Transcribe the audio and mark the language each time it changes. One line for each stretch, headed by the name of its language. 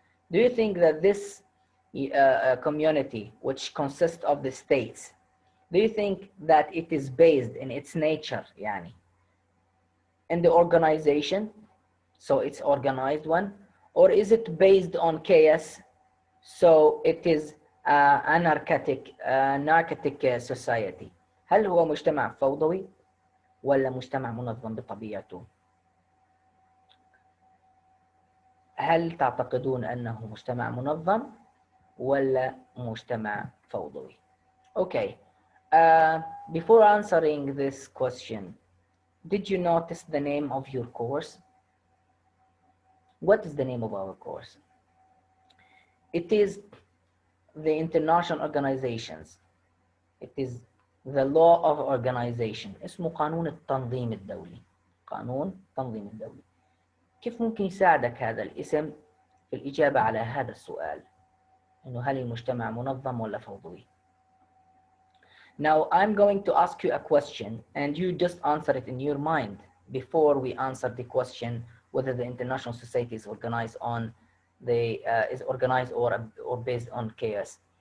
English: Do you think that this community, which consists of the states, do you think that it is based in its nature, yani, in the organization, so it's organized one, or is it based on chaos, so it is anarchic society?
Arabic: هل هو مجتمع فوضوي ولا مجتمع منظم بطبيعته؟ هل تعتقدون أنه مجتمع منظم ولا مجتمع فوضوي؟
English: Okay, before answering this question, did you notice the name of your course? What is the name of our course? It is the international organizations. It is the law of organization.
Arabic: اسمه قانون التنظيم الدولي. قانون التنظيم الدولي. كيف ممكن يساعدك هذا الاسم في الإجابة على هذا السؤال؟ إنه هل المجتمع منظم ولا فوضوي؟
English: Now I'm going to ask you a question and you just answer it in your mind before we answer the question whether the international society is organized on or based on chaos.